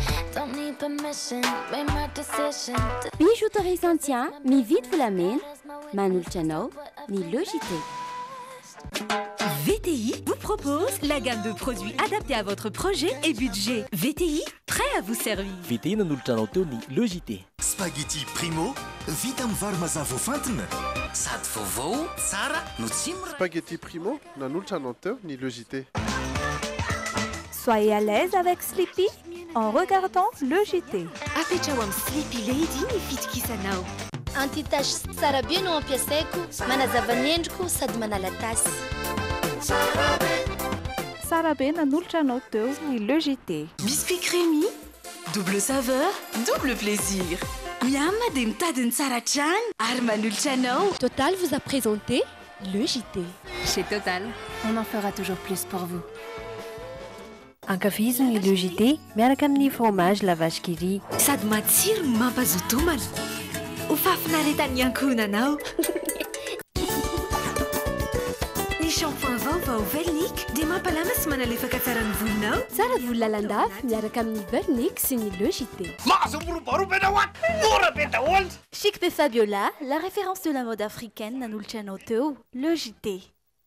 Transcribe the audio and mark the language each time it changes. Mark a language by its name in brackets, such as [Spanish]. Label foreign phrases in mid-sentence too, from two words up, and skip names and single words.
[Malagasy] Bijouterie Santia, mividy volamena, manolotra anao ny Logité. [French] VTI vous propose la gamme de produits adaptés à votre projet et budget. VTI, prêt à vous servir. [Malagasy] VTI nanolotra anao teo ny Logité. Spaghetti Primo, vita amin'ny vary mazava fantina. Sady vaovao, tsara no tsy mora. Spaghetti Primo, nanolotra anao teo ny Logité. [French] Soyez à l'aise avec Sleepy en regardant le JT. [Malagasy] Afetrao Sleepy Lady ny fitokisanao. Anti-tache tsara be no ampiasaiko, manazava ny endriko sady manala tasy. Sara be nanolotra anao teo ny Le JT. [French] Biscuit crémy, double saveur, double plaisir. [Malagasy] Miam dia mitadiny tsara hatrany ary manolotra anao. [French] Total vous a présenté Le JT. Chez Total, on en fera toujours plus pour vous. [Malagasy] Ankafiziny Le JT miaraka amin'ny fromage la vache qui rit. Sady matsiro no mampazoto homana. Ho fafinaretan'ny ankohonanao. Ny shampoing vaovao Velnic dia mampalama sy manalefaka tsara ny volonao. Tsara volo lalandafy miaraka amin'ny Velnic sy ny Le JT. [French] Chic pe Fabiola, la référence de la mode africaine [Malagasy] nanolotra anao teo [French] Le JT.